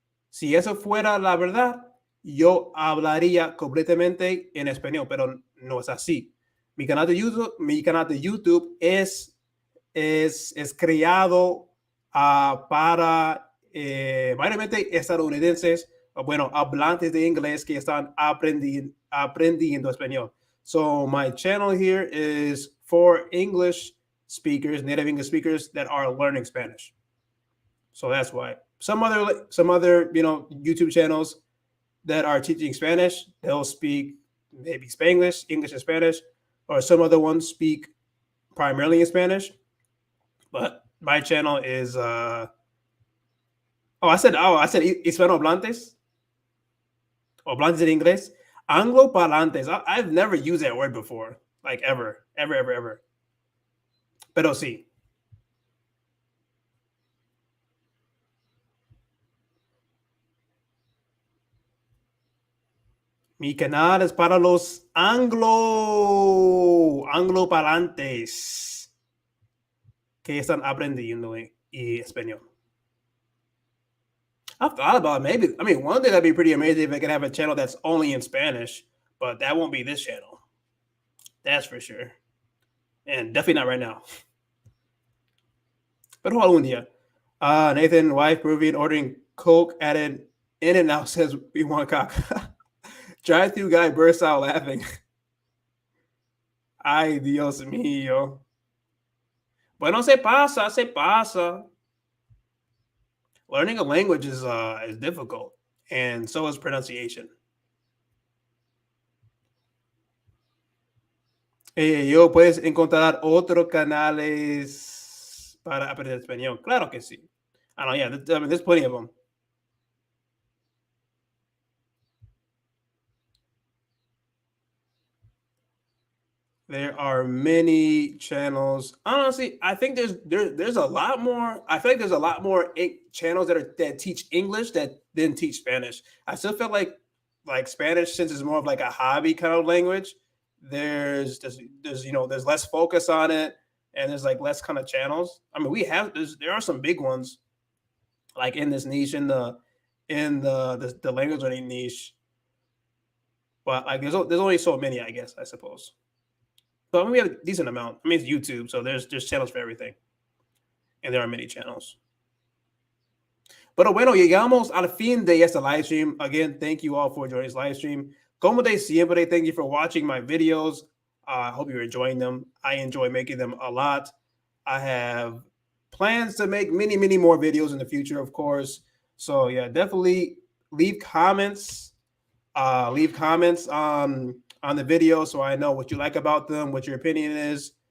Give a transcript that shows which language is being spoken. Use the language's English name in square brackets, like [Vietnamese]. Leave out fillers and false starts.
[Spanish] Si eso fuera la verdad, yo hablaría completamente en español, pero no es así. Mi canal de YouTube es creado para mayormente estadounidenses, bueno, hablantes de inglés que están aprendiendo español. [English] So my channel here is for English speakers, native English speakers that are learning Spanish. So that's why. Some other YouTube channels that are teaching Spanish, they'll speak maybe Spanglish, English and Spanish, or some other ones speak primarily in Spanish. But my channel is I said hispanohablantes or [Spanish] hablantes en inglés. Angloparlantes. [English] I've never used that word before, like ever. [Spanish] Pero sí. Mi canal es para los anglopalantes que están aprendiendo español. [English] I've thought about maybe. I mean, one thing that'd be pretty amazing if I could have a channel that's only in Spanish, but that won't be this channel. That's for sure. And definitely not right now. [Spanish] Pero algún día. [English] Nathan, wife, Peruvian, ordering Coke at an In-N-Out says we want cock. Drive-through guy bursts out laughing. [Spanish] Ay, Dios mío. Bueno, se pasa, se pasa. [English] Learning a language is difficult, and so is pronunciation. [Spanish] Yo puedes encontrar otros canales para aprender español. Claro que sí. [English] I don't know, yeah, I mean, there's plenty of them. There are many channels. Honestly, I think there's a lot more. I feel like there's a lot more channels that teach English that than teach Spanish. I still feel like Spanish, since it's more of like a hobby kind of language, there's less focus on it, and there's like less kind of channels. I mean, there are some big ones like in this niche, in the language learning niche, but like there's only so many, I guess, I suppose. But I mean, we have a decent amount. I mean, it's YouTube, so there's channels for everything, and there are many channels. [Spanish] Pero bueno, llegamos al fin de este live stream. [English] Again, thank you all for joining this live stream. [Spanish] Como de siempre, [English] thank you for watching my videos. I hope you're enjoying them. I enjoy making them a lot. I have plans to make many, many more videos in the future, of course. So yeah, definitely leave comments. Leave comments on the video so I know what you like about them, what your opinion is.